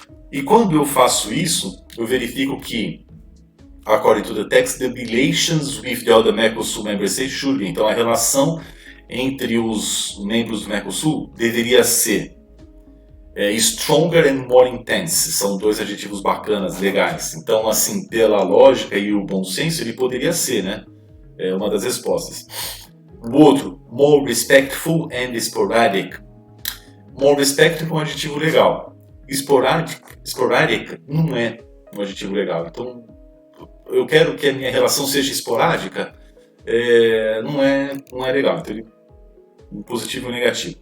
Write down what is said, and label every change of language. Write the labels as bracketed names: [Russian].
[Portuguese] E quando eu faço isso, eu verifico que, [English] according to the text, the relations with the other Mercosul member states should be. [Portuguese] Então, a relação entre os membros do Mercosul deveria ser [English] stronger and more intense. [Portuguese] São dois adjetivos bacanas, legais. Então, assim, pela lógica e o bom senso, ele poderia ser, né? É uma das respostas. O outro, [English] more respectful and sporadic. More respectful [Portuguese] é um adjetivo legal. Sporadic não é um adjetivo legal. Então, eu quero que a minha relação seja esporádica, não é legal. Então, um positivo e um negativo.